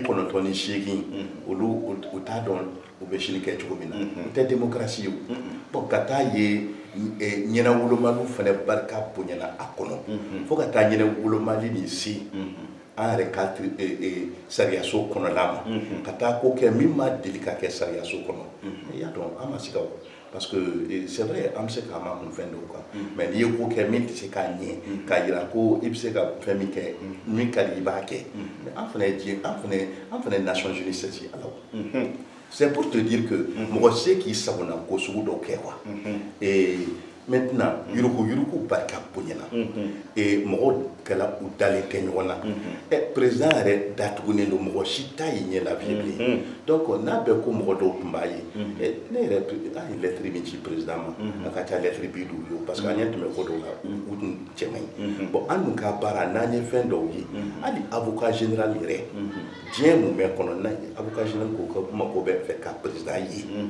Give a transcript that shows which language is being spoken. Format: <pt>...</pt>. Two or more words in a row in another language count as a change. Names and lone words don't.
<bm>98 olu u t'a dɔn u bɛ sini kɛ cogo min na o tɛ démocratie ye bon ka taa ye ɲɛnawolomaliw fana barika bonyana a kɔnɔ fo ka taa ɲɛnawolomali nin se an yɛrɛ ka sariyaso kɔnɔla ma ka taa ko kɛ min ma deli ka kɛ sariyaso kɔnɔ i y'a dɔn an ma se ka</bm> <fr>parce que c'est vrai</fr> <bm>an bɛ se k'an makun fɛn dɔw kan mais n'i ye ko kɛ min tɛ se k'a ɲɛ k'a jira ko i bɛ se ka fɛn min kɛ min ka di i b'a kɛ mais an fana ye diɲɛ an fana ye Nations Unies sɛsi ala o</bm> <fr>c'est pour te dire que</fr> <bm>mɔgɔ se k'i sagona ko sugu dɔw kɛ quoi maintenant yuruku barika bonyana mɔgɔw kɛla u dalen tɛ ɲɔgɔn na président yɛrɛ datugunen don mɔgɔ si t'a ye ɲɛ la bilen donc n'a bɛɛ ko mɔgɔ dɔw tun b'a ye ne yɛrɛ a ye lettre min ci président ma a ka ca lettre 50 ye parce que an ɲɛ tun bɛ ko dɔw la u tun cɛ man ɲi bon an dun ka baara n'an ye fɛn dɔw ye hali</bm> <fr>avocat général</fr> <bm>yɛrɛ diɲɛ mun bɛ kɔnɔ n'a ye</bm> <fr>avocat général</fr> <bm>ko ka mako bɛ fɛ ka président ye</bm>